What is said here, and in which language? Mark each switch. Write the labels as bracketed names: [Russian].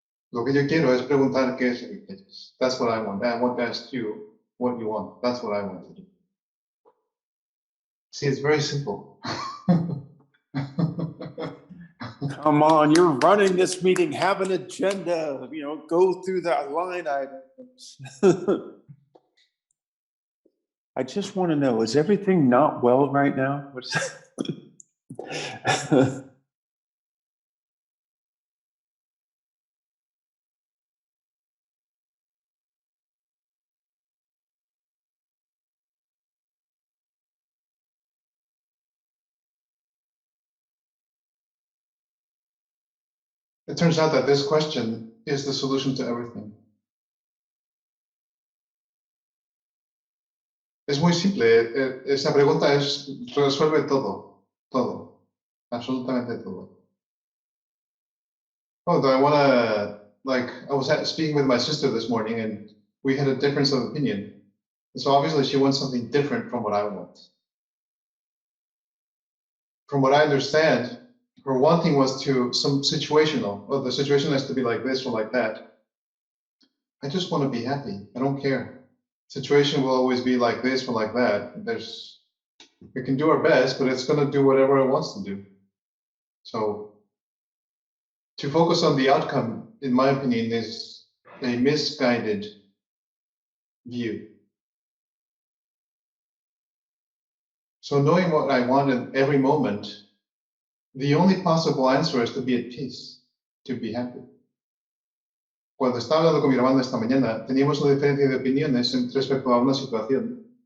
[Spanish] Lo que yo quiero es preguntar qué es lo que quieres. [English] That's what I want. I want to ask you what you want. That's what I want to do. See, it's very simple. Come on, you're running this meeting. Have an agenda. You know, go through the line items. I just want to know: is everything not well right now? It turns out that this question is the solution to everything. [Spanish] Es muy simple. Esa pregunta resuelve todo. Todo. Absolutamente todo. [English] Oh, I want to, I was speaking with my sister this morning and we had a difference of opinion. And so obviously she wants something different from what I want. From what I understand, her wanting was to some situational. Well, the situation has to be like this or like that. I just want to be happy. I don't care. Situation will always be like this or like that. We can do our best, but it's going to do whatever it wants to do. So to focus on the outcome, in my opinion, is a misguided view. So knowing what I want in every moment, the only possible answer is to be at peace, to be happy. [Spanish] Cuando estaba hablando con mi hermano esta mañana, teníamos una diferencia de opiniones respecto a una situación.